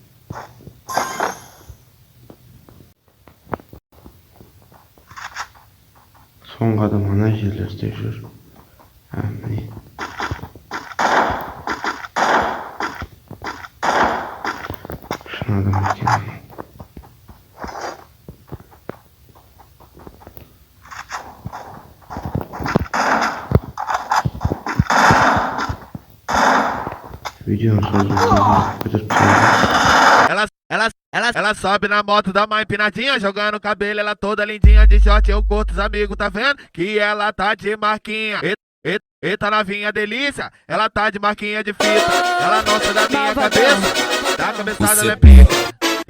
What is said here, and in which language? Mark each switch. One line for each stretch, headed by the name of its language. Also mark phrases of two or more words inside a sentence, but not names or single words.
Kazakh: Соңғы адам ана жерлерде жүр. Міне. Шын адам екен.
Turkish: Videonun sözünü bitirip
Portuguese: Ela sobe na moto, dá uma empinadinha, jogando o cabelo, ela toda lindinha de short, eu curto os amigos, tá vendo? Que ela tá de marquinha. Eita novinha delícia, ela tá de marquinha de fita. Ela não sai da minha cabeça, da cabeçada ela é pica.